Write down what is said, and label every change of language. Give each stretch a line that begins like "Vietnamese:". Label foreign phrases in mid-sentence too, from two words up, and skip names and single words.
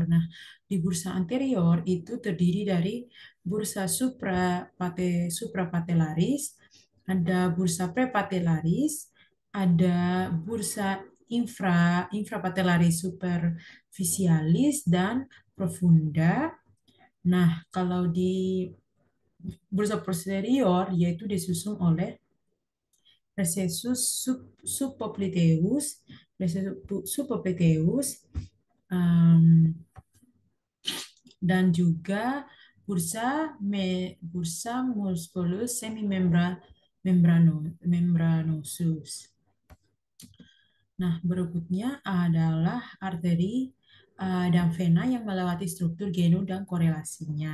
Indonesian: Nah, di bursa anterior itu terdiri dari
Latin: bursa suprapatellaris,
Indonesian: ada
Latin: bursa prepatellaris,
Indonesian: ada
Latin: bursa infrapatellaris superficialis
Indonesian: dan profunda. Nah, kalau di bursa posterior yaitu disusun oleh
Latin: recessus subpopliteus, recessus subpopliteus,
Indonesian: um, dan juga
Latin: bursa musculus membranosus.
Indonesian: Nah, berikutnya adalah arteri dan vena yang melewati struktur genu dan korelasinya.